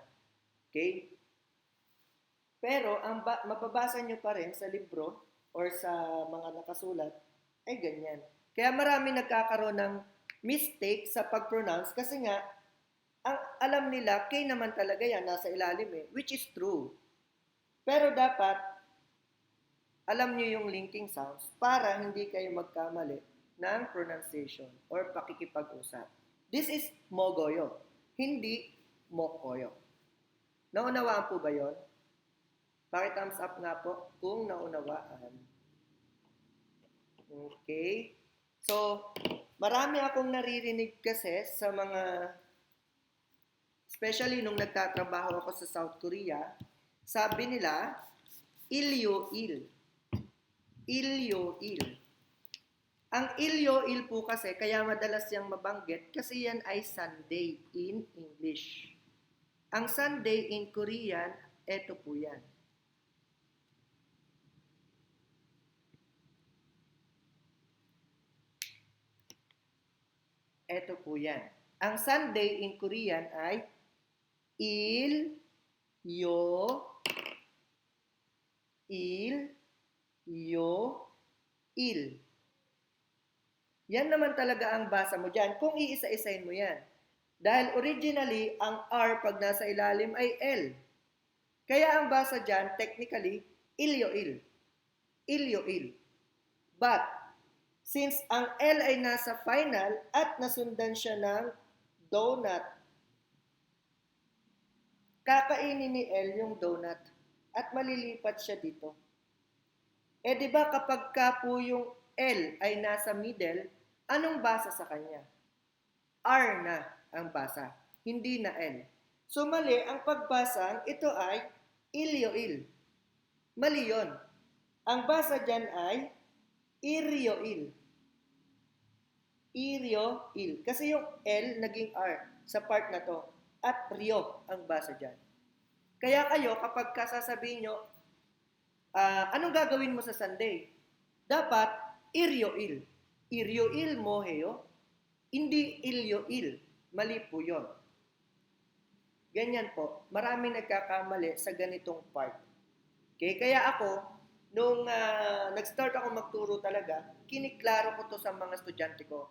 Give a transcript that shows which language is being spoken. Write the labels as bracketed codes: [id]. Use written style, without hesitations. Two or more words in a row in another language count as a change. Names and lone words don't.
[en] Okay? [tl] Pero, ang mababasa nyo pa rin sa libro or sa mga nakasulat, ay ganyan. Kaya marami nagkakaroon ng mistake sa pag-pronounce kasi nga, ang alam nila, K naman talaga yan, nasa ilalim eh, [en] which is true. [tl] Pero dapat, alam nyo yung linking sounds para hindi kayo magkamali ng pronunciation or pakikipag-usap. [en] This is mogoyo, hindi mokoyo. [tl] Naunawaan po ba yon? Paki-thumbs up nga po kung naunawaan. [en] Okay. [tl] So, marami akong naririnig kasi sa mga, especially nung nagtatrabaho ako sa South Korea, sabi nila, [ko] 일요일. 일요일. [tl] Ang ilyo-il po kasi, kaya madalas yang mabanggit, kasi yan ay [en] Sunday in English. [tl] Ang [en] Sunday in Korean, [tl] eto po yan. Eto po yan. Ang [en] Sunday in Korean [tl] ay il, yo, il. Yan naman talaga ang basa mo dyan kung iisa-isahin mo yan. Dahil originally, ang R pag nasa ilalim ay L. Kaya ang basa dyan, technically, [ko] 일요일. 일요일. [en] But, since [tl] ang L ay nasa final at nasundan siya ng donut, kakainin ni L yung donut at malilipat siya dito. Di ba kapag ka po yung L ay nasa middle, anong basa sa kanya? R na ang basa, hindi na L. So mali ang pagbasa, ito ay ilyo-il. Mali yun. Ang basa dyan ay iryo-il. [ko] 일요일. [tl] Kasi yung L naging R sa part na to. At Rio ang basa dyan. Kaya kayo, kapag kasasabihin nyo, anong gagawin mo sa Sunday? Dapat, [ko] 일요일. 일요일 mo, 해요. [tl] Hindi ilyo-il. Mali po yun. Ganyan po. Maraming nagkakamali sa ganitong part. [en] Okay? [tl] Kaya ako, nung nag-start ako magturo talaga, kiniklaro ko to sa mga estudyante ko.